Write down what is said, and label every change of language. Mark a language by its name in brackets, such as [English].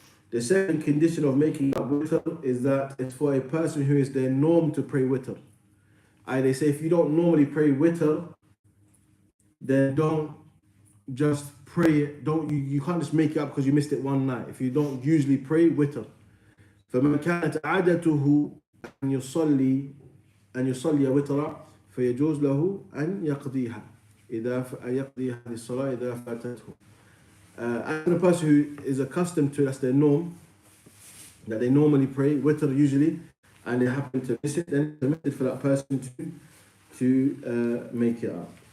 [English] The second condition of making up witr is that it's for a person who is their norm to pray witr. They say if you don't normally pray witr, then don't just pray it. You can't just make it up because you missed it one night. If you don't usually pray witr. [Arabic] فمن كانت عادته أن يصلي وترا فيجوز له أن يقضيها يقضي هذه الصلاة إذا فاتته. [English] And a person who is accustomed to, that's their norm, that they normally pray witr usually, and they happen to miss it, then it's permitted for that person to make it up.